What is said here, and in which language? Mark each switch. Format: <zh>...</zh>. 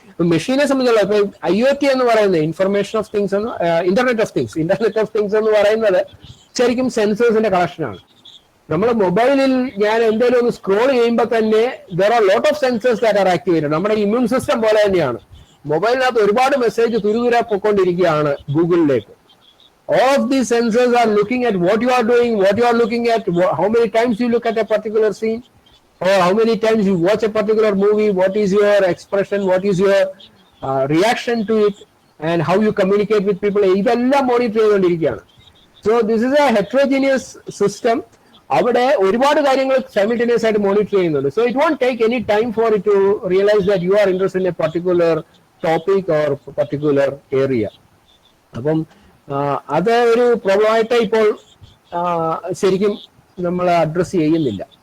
<ml>ഇപ്പൊ മെഷീനെ സംബന്ധിച്ചുള്ള ഇപ്പൊ IoT എന്ന് പറയുന്നത് ഇൻഫർമേഷൻ ഓഫ് തിങ്സ് എന്ന് ഇന്റർനെറ്റ് ഓഫ് തിങ്സ് എന്ന് പറയുന്നത് ശരിക്കും സെൻസേഴ്സിന്റെ കളക്ഷനാണ്. നമ്മുടെ മൊബൈലിൽ ഞാൻ എന്തെങ്കിലും ഒന്ന് സ്ക്രോൾ ചെയ്യുമ്പോൾ തന്നെ</ml> <en>There are lot of sensors that are activated.</en> <ml>നമ്മുടെ ഇമ്മ്യൂൺ സിസ്റ്റം പോലെ തന്നെയാണ്. മൊബൈലിനകത്ത് ഒരുപാട് message തുരുതുര പൊയ്ക്കൊണ്ടിരിക്കുകയാണ് ഗൂഗിളിലേക്ക്.</ml> <en>All of these sensors are looking at what you are doing, what you are looking at, how many times you look at a particular scene, or how many times you watch a particular movie, what is your expression, what is your reaction to it, and how you communicate with people.</en> <ml>ഇതെല്ലാം monitor ചെയ്തുകൊണ്ടിരിക്കുകയാണ്.</ml> <en>So this is a heterogeneous system.</en> <ml>അവിടെ ഒരുപാട് കാര്യങ്ങൾ simultaneous ആയിട്ട് monitor ചെയ്യുന്നുണ്ട്.</ml> <en>So it won't take any time for it to realise that you are interested in a particular topic or particular area.</en> <ml>അപ്പം അത് ഒരു പ്രോബ്ലമായിട്ട് ഇപ്പോൾ ശരിക്കും നമ്മൾ അഡ്രസ് ചെയ്യുന്നില്ല.</ml>